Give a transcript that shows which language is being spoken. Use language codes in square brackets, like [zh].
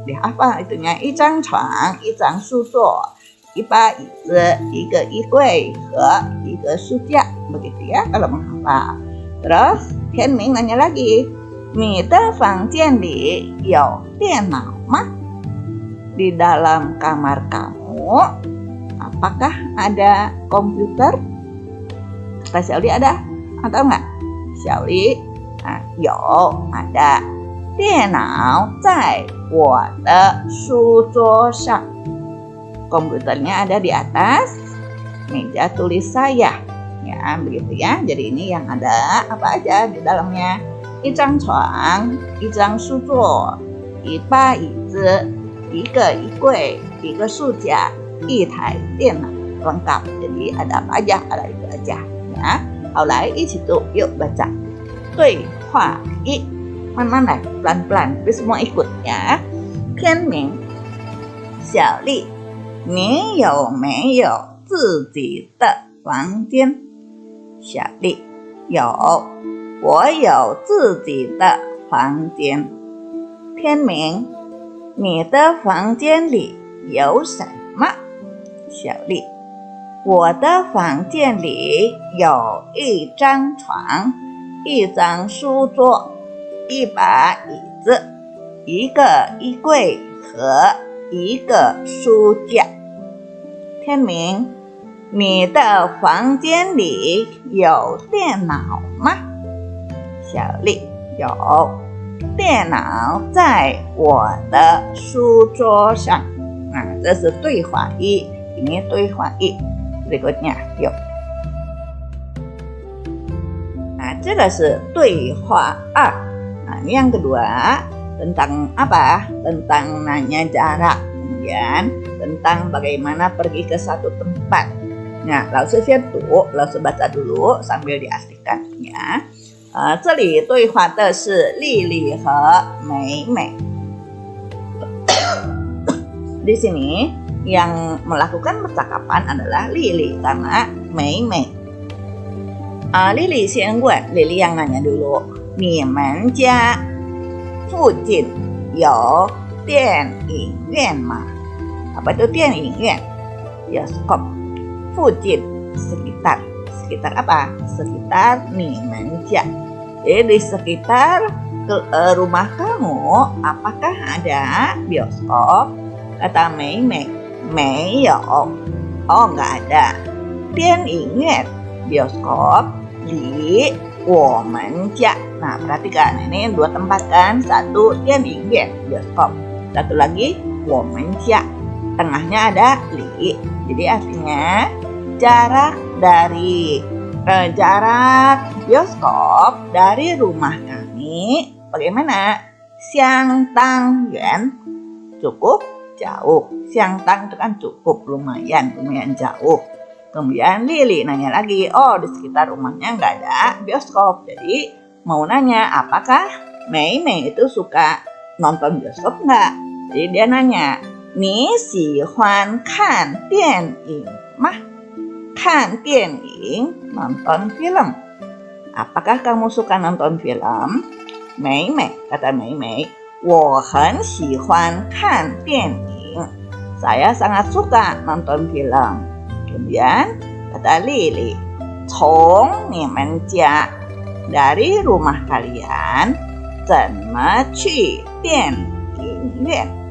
[id] Dihafal itunya [zh] 一张床一张书桌 一把椅子 一个衣柜 和一个书架. [id] Begitu ya kalau menghafal. Terus Tian Ming nanya lagi, [zh] 你的房间里有电脑吗? [id] Di dalam kamar kamu apakah ada komputer? Kata Xiaoli ada atau enggak? Xiaoli, 有 ada. [zh] 电脑在我的书桌上. [id] Komputernya ada di atas meja tulis saya. Ya, begitu ya. Jadi ini yang ada apa aja di dalamnya. [zh] 一张床 一张书桌 一把椅子 一个衣柜 一个书架 一台电脑 [id] lengkap. Jadi ada apa aja? Ada itu aja ya. [zh] 好来一起读 [id] yuk baca [zh] 对话一 慢慢来 [id] pelan-pelan tapi semua ikut ya. [zh] 天明 Xiaoli 你有没有自己的房间? 小丽有 我有自己的房间。天明，你的房间里有什么？小丽，我的房间里有一张床，一张书桌，一把椅子，一个衣柜和一个书架。天明，你的房间里有电脑吗？小丽，有，电脑在我的书桌上。这是对话一， [id] ini [zh] 对话一。 [id] Berikutnya, yuk. Nah, [zh] 这个是对话二。 [id] Ini yang kedua, tentang apa? Tentang nanya jarak, kemudian tentang bagaimana pergi ke satu tempat. Nah, [zh] 老师先读，老师 [id] baca dulu sambil diartikan ya. [zh] 这里对话的是丽丽和美美。 [id] Di sini yang melakukan percakapan adalah Lili sama Mei Mei. Lili [zh] 先问 [id] Lili yang nanya dulu. [zh] 你们家附近有电影院吗？ [id] Apa itu 电影院？Bioskop. 附近 sekitar. Sekitar apa? Sekitar [zh] 你们家. [id] Jadi di sekitar rumah kamu apakah ada bioskop? Kata Mei Mei, 没有. Oh, nggak ada. 电影院 bioskop di [zh] 我们家. [id] Nah, perhatikan ini dua tempat kan. Satu 电影院 bioskop. Satu lagi 我们家. Tengahnya ada li. Jadi artinya jarak dari jarak bioskop dari rumah kami bagaimana? [zh] 相当远 [id] cukup jauh. 相当 itu kan cukup, lumayan jauh. Kemudian Lili nanya lagi, oh di sekitar rumahnya nggak ada bioskop. Jadi mau nanya apakah Mei Mei itu suka nonton bioskop nggak? Jadi dia nanya, [zh] 你喜欢看电影吗？看电影 [id] nonton film. Apakah kamu suka nonton film? [zh] Mei Mei, [id] kata [zh] Mei Mei, 我很喜欢看电影. [id] Saya sangat suka nonton film. Kemudian kata Lili, [zh] 从你们家 [id] dari rumah kalian [zh] 怎么去电影院？